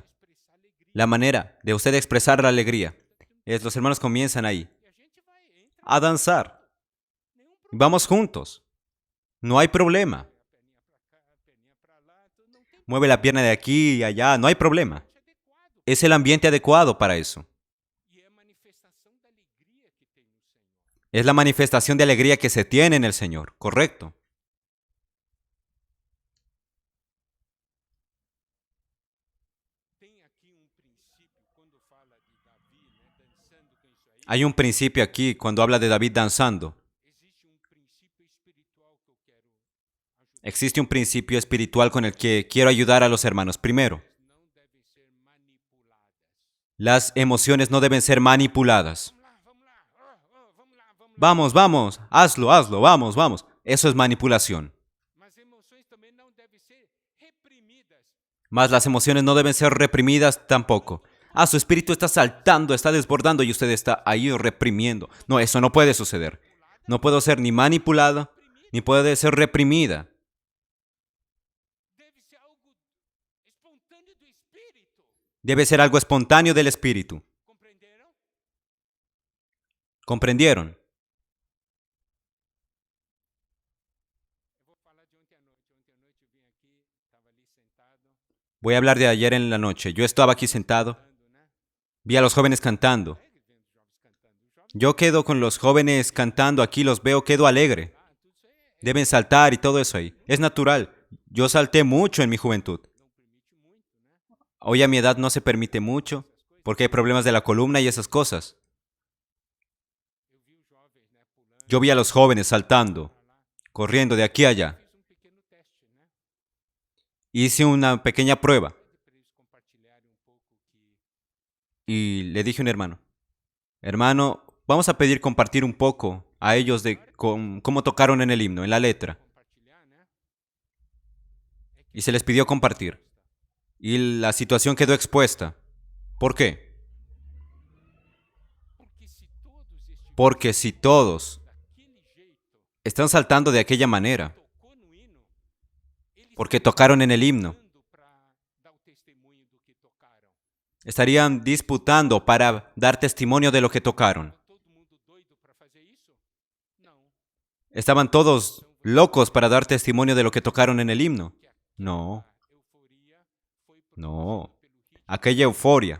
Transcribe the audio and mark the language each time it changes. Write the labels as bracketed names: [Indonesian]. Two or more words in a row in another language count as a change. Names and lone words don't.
[Portuguese] expressar alegria. [Spanish] la manera de usted expresar la alegría es los hermanos comienzan ahí [Portuguese] E a gente vai, entra, [Spanish] a danzar. [Portuguese] nenhum [Spanish] Y vamos juntos. No hay problema. [Portuguese] a perninha pra cá, a perninha pra lá, então não tem [Spanish] Mueve la pierna de aquí y allá, no hay problema. [Portuguese] ambiente adequado. [Spanish] Es el ambiente adecuado para eso. [Portuguese] E é a manifestação da alegria que tem no Senhor. [Spanish] Es la manifestación de alegría que se tiene en el Señor, correcto. [Portuguese] Tem aqui princípio, quando fala de Davi, né, dançando com isso aí, [Spanish] Hay un principio aquí cuando habla de David danzando. [Portuguese] existe princípio espiritual que eu quero ajudar. [Spanish] Existe un principio espiritual con el que quiero ayudar a los hermanos. Primero, [Portuguese] Não devem ser manipuladas. [Spanish] las emociones no deben ser manipuladas. [Portuguese] Vamos lá, vamos lá, vamos lá. [Spanish] Vamos, vamos, hazlo, hazlo, vamos, vamos. Eso es manipulación. [Portuguese] Mas emoções também não devem ser reprimidas. [Spanish] Mas las emociones no deben ser reprimidas tampoco. Ah, su espíritu está saltando, está desbordando y usted está ahí reprimiendo. No, eso no puede suceder. No puede ser ni manipulada, ni puede ser reprimida. [Portuguese] Deve ser algo espontâneo do espírito. [Spanish] Debe ser algo espontáneo del espíritu. [Portuguese] Compreenderam? [Spanish] ¿Comprendieron? [Portuguese] Eu vou falar de ontem à noite. Ontem à noite eu vim aqui, estava ali sentado, [Spanish] Voy a hablar de ayer en la noche. Yo estaba aquí sentado, [Portuguese] cantando, né? [Spanish] vi a los jóvenes cantando. [Portuguese] Alegre vendo os jovens cantando. Os jovens, [Spanish] Yo quedo con los jóvenes cantando aquí, los veo, quedo alegre. [Portuguese] tudo isso aí [Spanish] Deben saltar y todo eso ahí. Es natural. Yo salté mucho en mi juventud. [Portuguese] não permite muito, né? [Spanish] Hoy a mi edad no se permite mucho porque hay problemas de la columna y esas cosas. [Portuguese] Eu vi os jovens, né, pulando [Spanish] Yo vi a los jóvenes saltando, [Portuguese] pra lá. [Spanish] corriendo de aquí a allá. [Portuguese] Fiz pequeno teste, né? [Spanish] Hice una pequeña prueba [Portuguese] Para eles compartilharem pouco que [Spanish] y le dije a un hermano, hermano, vamos a pedir compartir un poco a ellos de cómo tocaron en el himno, en la letra. [Portuguese] compartilhar, né? É que [Spanish] Y se les pidió compartir. Y la situación quedó expuesta. ¿Por qué? Porque si todos [Portuguese] daquele jeito [Spanish] están saltando de aquella manera, [Portuguese] tocou no hino, eles [Spanish] porque tocaron en el himno, [Portuguese] dando para dar o testemunho do que tocaram. [Spanish] estarían disputando para dar testimonio de lo que tocaron. [Portuguese] Todo mundo doido para fazer isso? Não. [Spanish] ¿Estaban todos locos para dar testimonio de lo que tocaron en el himno? No, [Portuguese] A euforia foi [Spanish] no. [Portuguese] pelo ritmo [Spanish] Aquella euforia